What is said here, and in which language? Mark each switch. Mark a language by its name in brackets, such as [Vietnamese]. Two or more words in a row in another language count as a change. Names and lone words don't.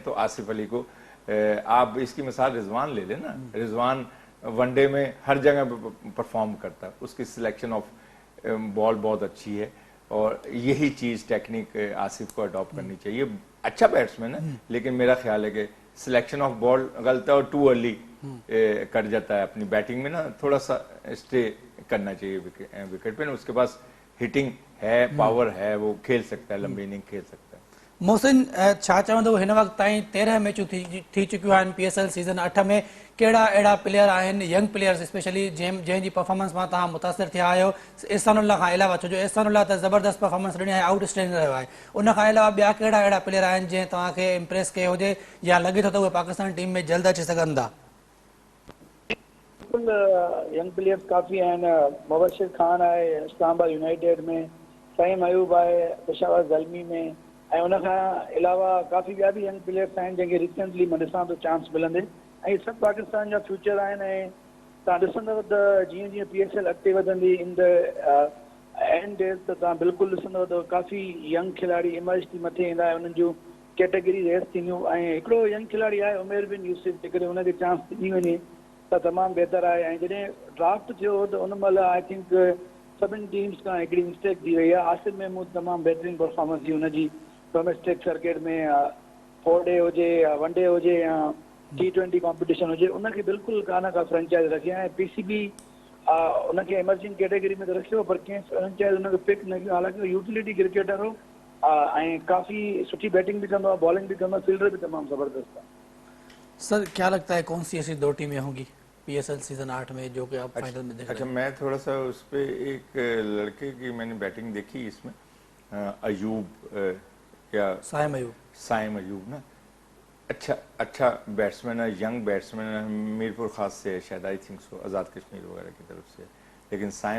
[Urdu] تو آصف علی کو آپ اس کی مثال رضوان لے لینا، رضوان ون ڈے میں ہر جگہ پرفارم کرتا ہے، اس کی [English] selection of ball [Urdu] بہت اچھی ہے، اور یہی چیز ٹیکنیک آصف کو اڈاپٹ کرنی چاہیے. اچھا بیٹسمین ہے، لیکن میرا خیال ہے کہ [English] selection of ball [Urdu] غلط ہے اور [English] too early [Urdu] کر جاتا ہے اپنی بیٹنگ میں نا، تھوڑا سا سٹے کرنا چاہیے وکٹ پے نا. اس کے پاس ہٹنگ ہے، پاور ہے، وہ کھیل سکتا ہے، لمبی اننگ کھیل سکتا ہے. [Sindhi] मोहसिन छा चवंदो हिन वक़्त ताईं 13 मैचूं थी चुकियूं आहिनि PSL सीज़न 8 में, कहिड़ा अहिड़ा प्लेयर आहिनि [English] young players specially [Sindhi] जंहिंजी परफॉर्मेंस मां तव्हां मुतासिर थिया आहियो एहसानुल्लाह खां अलावा? छो जो एहसानुल्लाह त ज़बरदस्त परफॉर्मेंस ॾिनी आहे, आउटस्टैंडिंग रहियो आहे, उन खां अलावा ॿिया कहिड़ा अहिड़ा प्लेयर आहिनि जंहिं तव्हांखे इम्प्रेस कयो हुजे या लॻे थो त उहे पाकिस्तान टीम में जल्द अची सघनि था? बिल्कुल [English] young players [Sindhi] काफ़ी आहिनि, मुबशिर खान आहे इस्लामाबाद यूनाइटेड में, सईम अयूब आहे पेशावर ज़ल्मी में, ऐं उन खां अलावा काफ़ी ॿिया बि [English] young players [Sindhi] आहिनि जंहिंखे रिसेंटली मां ॾिसां थो चांस मिलंदे, ऐं सभु पाकिस्तान जा फ्यूचर आहिनि। ऐं तव्हां ॾिसंदव त जीअं जीअं PSL अॻिते वधंदी [English] in the end days [Sindhi] त तव्हां बिल्कुलु ॾिसंदव त काफ़ी यंग खिलाड़ी इमर्ज थी मथे ईंदा, उन्हनि जूं कैटेगरी रेस थींदियूं। ऐं हिकिड़ो यंग खिलाड़ी आहे उमेर बिन यूसुफ, जेकॾहिं हुनखे चांस ॾिनी वञे त तमामु बहितर आहे। ऐं जॾहिं ड्राफ्ट थियो त उन महिल [English] I think [Sindhi] सभिनी टीम्स खां हिकिड़ी मिस्टेक थी वई आहे, आसिफ महमूद तमामु बहितरीनु परफॉर्मेंस थी हुनजी [English] domestic circuit [Sindhi] में, 4 डे हुजे या 1 डे हुजे या T20 कॉम्पिटिशन हुजे, उनखे बिल्कुलु कान का फ्रेंचाइज़ रखी आहे। PCB उनखे [English] emerging category [Sindhi] में त रखियो, पर कंहिं फ्रेंचाइज़ उनखे पिक न कयो, हालांकि [English] utility cricketer [Sindhi] हो ऐं काफ़ी सुठी बैटिंग भी कंदो आहे, बॉलिंग भी कंदो आहे, फील्डर भी तमामु ज़बरदस्त है। [Urdu] سر کیا لگتا ہے کون سی ایسی 2 ٹیمیں ہوں گی PSL سیزن 8 میں جو کہ آپ فائنل میں دیکھ رہے ہیں? اچھا، میں تھوڑا سا اس پر ایک لڑکے کی میں نے بیٹنگ دیکھی اس میں، ایوب یا صائم ایوب نا، اچھا بیٹسمین ہے، ینگ بیٹسمین ہے، میرپور خاص سے ہے شاید, [English] I think so, [Urdu] آزاد کشمیر وغیرہ کی طرف سے، لیکن صائم